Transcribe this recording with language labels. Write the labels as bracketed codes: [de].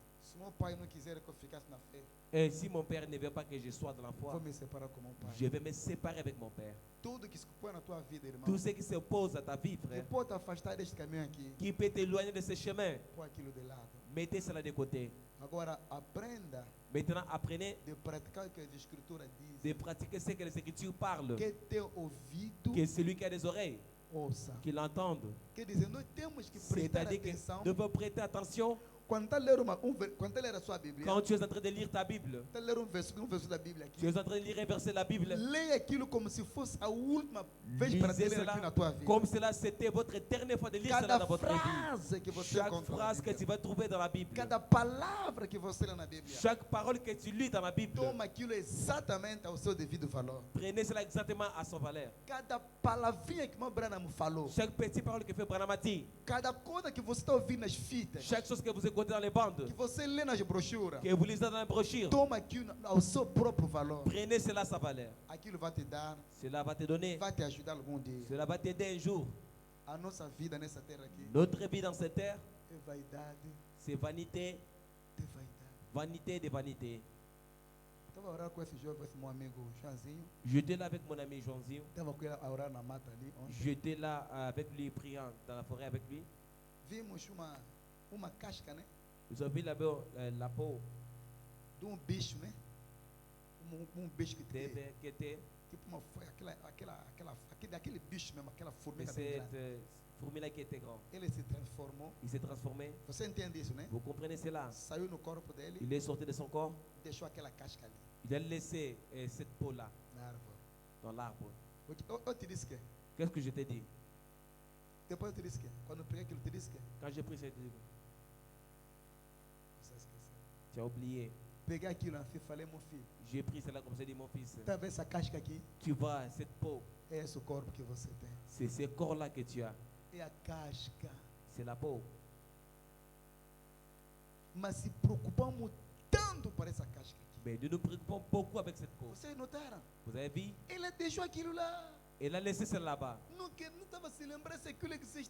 [pt] Se meu pai não quiser que eu ficasse na fé, [fr] Et si mon père ne veut pas que je sois dans la [pt] vou [fr] foi, [pt] me separar com meu pai. [fr] je vais me séparer avec mon père. [pt] Tudo que se põe na tua vida, irmão, [fr] Tout ce qui s'oppose à ta vie, [pt] que [fr] frère, [pt] pode te afastar deste caminho aqui, [fr] qui peut t'éloigner de ce chemin, [pt] põe aquilo de lado. [fr] mettez cela de côté. [pt] Agora, aprenda [fr] Maintenant, apprenez [pt] de praticar o que as escrituras dizem. [fr] de pratiquer ce que les Écritures parlent. [pt] Que teu ouvido [fr] Que celui qui a des oreilles, [pt] ouça. [fr] qu'il entende. [pt] Quer dizer, nós temos que prestar [fr] C'est-à-dire que [pt] atenção. [fr] de prêter attention [pt] Quando está a ler, quando está a ler a sua Bíblia, [fr] quand tu es en train de lire ta Bible. [pt] está a ler um verso da Bíblia [fr] Tu [pt] aqui, [fr] es en train de lire un verset de la Bible. [pt] leia aquilo como se fosse a última vez para te [fr] Lisez [pt] ler aqui [fr] cela [pt] na tua vida. [fr] comme cela c'était votre dernière fois de lire cela [pt] Cada [fr] dans votre vie. [pt] frase que você [fr] Chaque [pt] encontra na [fr] phrase que [pt] Bíblia, [fr] tu vas trouver dans la Bible, [pt] cada palavra que você lê na Bíblia, [fr] chaque parole que tu lis dans la Bible, [pt] toma aquilo exatamente ao seu devido valor. [fr] prenez cela exactement à son valeur. [pt] Cada palavrinha que o irmão Branham falou, [fr] Chaque petite parole que fait Branham a dit, [pt] cada coisa que você está ouvindo nas fitas, [fr] chaque chose que vous écoutez dans les bandes, [pt] que você lê nas brochuras, [fr] que vous lisez dans la brochure, [pt] toma aquilo ao seu próprio valor. [fr] prenez cela à sa valeur. [pt] Aquilo vai te dar, [fr] Cela va te donner, [pt] vai te ajudar algum dia. [fr] cela va t'aider un jour. [pt] A nossa vida nessa terra aqui [fr] Notre vie dans cette terre, [pt] é vaidade, [fr] c'est vanité, [pt] de vaidade. [fr] vanité de vanité. [pt] Estava a orar com esse jovem, esse meu amigo Joãozinho. [fr] J'étais là avec mon ami Jeanzinho. [pt] Estava com ele a orar na mata ali. Ontem. [fr] J'étais là avec lui, priant dans la forêt avec lui. [pt] Vimos uma casca, né? Nous avons vu là-bas la peau De bicho, né? Bicho que tem. [fr] qui était, [pt] Tipo uma foi daquele bicho mesmo, aquela formiga bem [fr] cette [pt] grande. [fr] fourmi-là qui était grand. [pt] Ele se transformou. [fr] Il s'est transformé. [pt] Você entende isso, né? [fr] Vous comprenez cela? [pt] Saiu no corpo dele, [fr] Il est sorti de son corps. [pt] deixou aquela casca ali [fr] Il a laissé cette peau-là [pt] na árvore. [fr] dans l'arbre. [pt] Eu te disse que. [fr] Qu'est-ce que je t'ai dit? [pt] Depois eu te disse que. Quando eu preguei aquilo, eu te disse que. [fr] Quand j'ai pris cette livre, [pt] Você esqueceu. [fr] tu as oublié. [pt] Peguei aquilo, filho, falei, meu filho. [fr] J'ai pris cela comme ça, dit mon fils. [pt] Tá vendo essa casca aqui? [fr] Tu vois, cette peau, [pt] É esse o corpo que você tem. [fr] c'est ce corps-là que tu as. [pt] É a casca. [fr] C'est la peau. [pt] Mas se preocupamos tanto por essa casca aqui. [fr] Mais nous nous préoccupons beaucoup avec cette peau. [pt] Vocês notaram? [fr] Vous avez vu? [pt] Ele deixou aquilo lá. [fr] Elle a laissé celle là-bas. [pt] Não estava se lembrando se aquilo que vocês